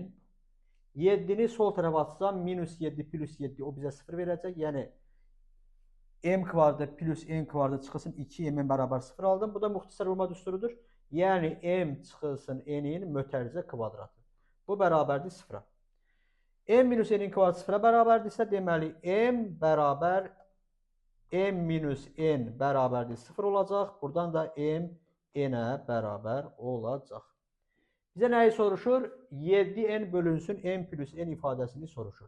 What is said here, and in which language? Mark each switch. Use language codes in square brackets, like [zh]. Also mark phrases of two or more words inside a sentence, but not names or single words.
[az] 7-ni sol tərəfə atsam minus 7 plus 7 o bizə 0 verəcək. Yəni m kvadratı plus n kvadratı çıxılsın 2mn bərabər 0 aldım. Bu da müxtəsər vurma düsturudur. Yəni m çıxılsın n-in mötərizə kvadratı. Bu bərabərdir 0-a. M minus n-in kvadratı 0-a bərabərdirsə, deməli m bərabər m minus n bərabərdir 0 olacaq. Buradan da m n-ə bərabər olacaq. Bizə nəyi soruşur? 7n bölünsün n plus n ifadəsini soruşur.